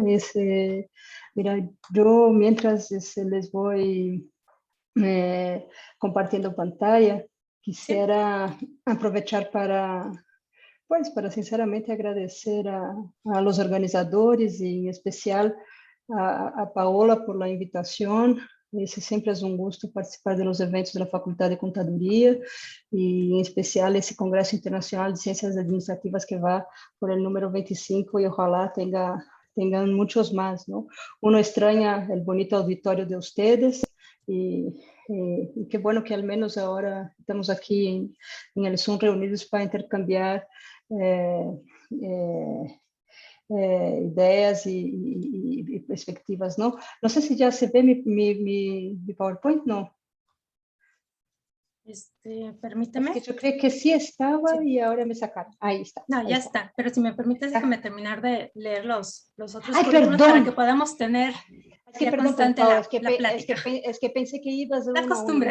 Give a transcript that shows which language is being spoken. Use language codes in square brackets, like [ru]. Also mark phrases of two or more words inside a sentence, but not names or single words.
[es] Mira, yo mientras les voy compartiendo pantalla, quisiera aprovechar para sinceramente agradecer a los organizadores y en especial a Paola por la invitación. [pt] Sempre é gosto participar dos eventos da Faculdade de Contaduria e, em especial, esse Congresso Internacional de Ciências Administrativas que vai [es] por el número 25 [pt] e [es] ojalá tengan [pt] muitos mais, [es] ¿no? Uno extraña el bonito auditorio de ustedes y qué bueno que al menos ahora estamos aquí en el Zoom reunidos para intercambiar [pt] ideias e perspectivas, não? Não sei se já se vê mi PowerPoint, não? [es] Permíteme. Es que yo creí que sí estaba y ahora me sacaron. Ahí está. No, ya está. Pero si me permites, déjame terminar de leer los otros currículos para que podamos tener constante Paola, la que pensé que ibas a la costumbre.